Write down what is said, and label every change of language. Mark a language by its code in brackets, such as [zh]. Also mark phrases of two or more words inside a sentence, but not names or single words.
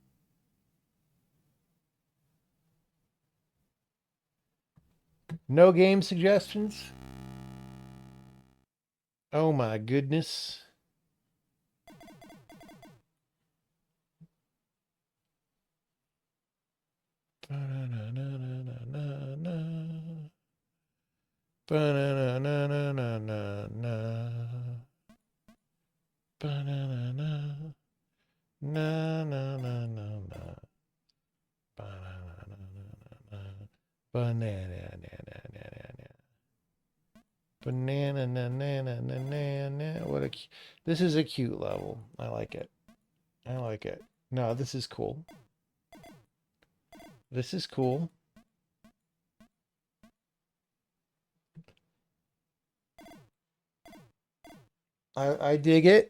[en] No game suggestions? Oh my goodness. Ba-na-na-na-na-na-na. Ba-na-na-na-na-na-na. Ba-na-na-na. Na-na-na-na-na. Ba-na-na-na-na-na. Banana-na-na-na-na. Banana na na na na na na. What a this is a cute level. I like it. I like it. No, this is cool. This is cool. I dig it.